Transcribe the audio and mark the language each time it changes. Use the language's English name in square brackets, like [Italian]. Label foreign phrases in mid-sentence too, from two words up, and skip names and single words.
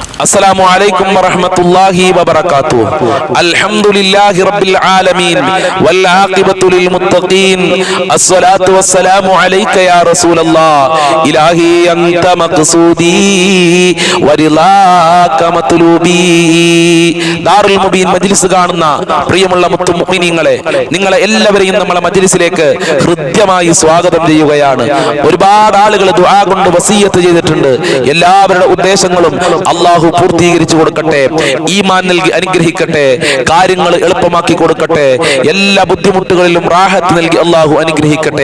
[Arabic] السلام عليكم ورحمة الله وبركاته. الحمد لله رب العالمين والعاقبة للمتقين. الصلاة والسلام عليك يا رسول الله. إلهي أنت مقصودي ورضاك مطلوبي. [Malayalam] ദാറുൽ മുബീൻ മജ്ലിസ് കാണുന്ന പ്രിയമുള്ള മുത്തുമുഅ്മിനീങ്ങളെ, നിങ്ങളെ എല്ലാവരെയും നമ്മളെ മജ്ലിസിലേക്ക് ഹൃദ്യമായി സ്വാഗതം ചെയ്യുകയാണ്. ഒരുപാട് ആളുകൾ ദുആ കൊണ്ട് വസിയ്യത്ത് ചെയ്തിട്ടുണ്ട്. എല്ലാവരുടെ ഉദ്ദേശങ്ങളും അല്ലാഹു പൂർത്തീകരിച്ചു കൊടുക്കട്ടെ, ഈമാൻ നൽകി അനുഗ്രഹിക്കട്ടെ, കാര്യങ്ങൾ എളുപ്പമാക്കി കൊടുക്കട്ടെ, എല്ലാ ബുദ്ധിമുട്ടുകളിലും റാഹത്ത് നൽകി അല്ലാഹു അനുഗ്രഹിക്കട്ടെ.